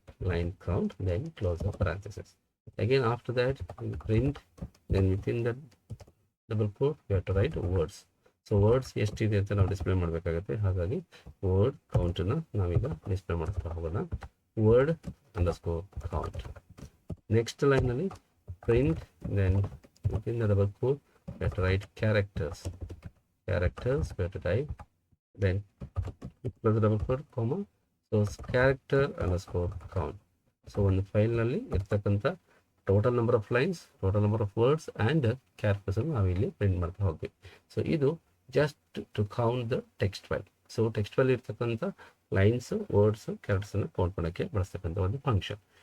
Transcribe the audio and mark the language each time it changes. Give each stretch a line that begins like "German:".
English: Line count then close the parenthesis. Again after that print, then within the double quote you have to write words.
Kannada: So words ಎಷ್ಟಿದೆ ಅಂತ ನಾವು display ಮಾಡಬೇಕಾಗುತ್ತೆ. ಹಾಗಾಗಿ word ಕೌಂಟನ್ನು ನಾವೀಗ display ಮಾಡ್ತಾ ಹೋಗೋಣ.
English: Word underscore count.
Kannada: Next ಲೈನಲ್ಲಿ
English: Print, then within the double quote we have to write characters we have to type, then close the double quote comma, so character underscore count.
Kannada: So ಒಂದು ಫೈಲ್ನಲ್ಲಿ ಇರ್ತಕ್ಕಂಥ total number of lines, total number of words and ಕ್ಯಾರೆಕ್ಟರ್ಸನ್ನು ನಾವಿಲ್ಲಿ print ಮಾಡ್ತಾ ಹೋಗ್ತೀವಿ. So ಇದು
English: Just to count the text file.
Kannada: So text file ಇರ್ತಕ್ಕಂಥ lines, words, ಕ್ಯಾರೆಕ್ಟರ್ಸನ್ನು count ಮಾಡೋಕ್ಕೆ ಬಳಸ್ತಕ್ಕಂಥ ಒಂದು ಫಂಕ್ಷನ್.